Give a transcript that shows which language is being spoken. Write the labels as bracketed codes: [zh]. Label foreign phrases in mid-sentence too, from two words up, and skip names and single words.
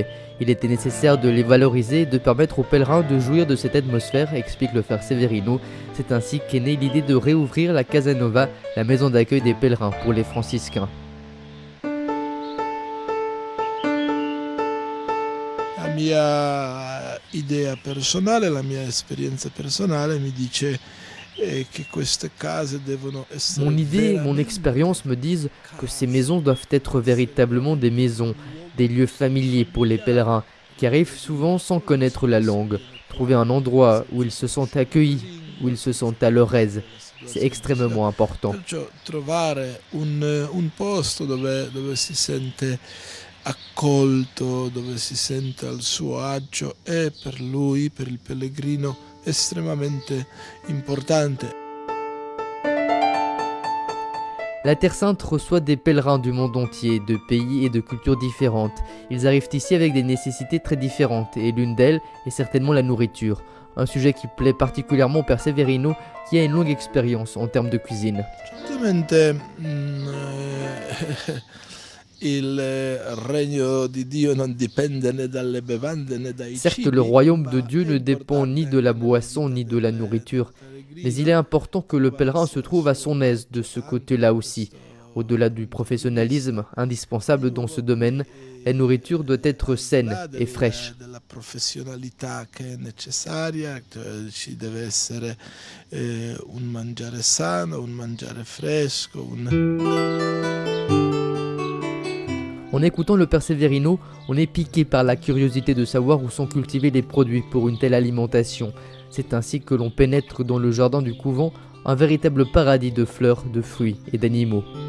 [fr] Il était nécessaire de les valoriser et de permettre aux pèlerins de jouir de cette atmosphère, explique le frère Severino. C'est ainsi qu'est née l'idée de réouvrir la Casa Nova, la maison d'accueil des pèlerins pour les franciscains. [it] La mia idea personale, la mia esperienza personale mi dice que queste case devono essere. [fr] Mon idée, mon expérience me disent que ces maisons doivent être véritablement des maisons, des lieux familiers pour les pèlerins qui arrivent souvent sans connaître la langue. Trouver un endroit où ils se sentent accueillis, où ils se sentent à leur aise, c'est extrêmement important. [it] Trovare un posto dove si sente accolto, dove si sente al suo agio, è per lui, per il pellegrino, estremamente importante. [fr] La Terre Sainte reçoit des pèlerins du monde entier, de pays et de cultures différentes. Ils arrivent ici avec des nécessités très différentes, et l'une d'elles est certainement la nourriture. Un sujet qui plaît particulièrement au Père Severino, qui a une longue expérience en termes de cuisine. [it] Certamente il regno di Dio non dipende né dalle bevande né dai [fr] Certes, [it] cibi. [fr] le royaume de Dieu ne dépend ni de la boisson ni de la nourriture, mais il est important que le pèlerin se trouve à son aise de ce côté-là aussi. Au-delà du professionnalisme indispensable dans ce domaine, la nourriture doit être saine et fraîche. [it] Della professionalità che è necessaria, ci deve essere un mangiare sano, un mangiare fresco. [fr] En écoutant le Père Severino, on est piqué par la curiosité de savoir où sont cultivés les produits pour une telle alimentation. C'est ainsi que l'on pénètre dans le jardin du couvent, un véritable paradis de fleurs, de fruits et d'animaux.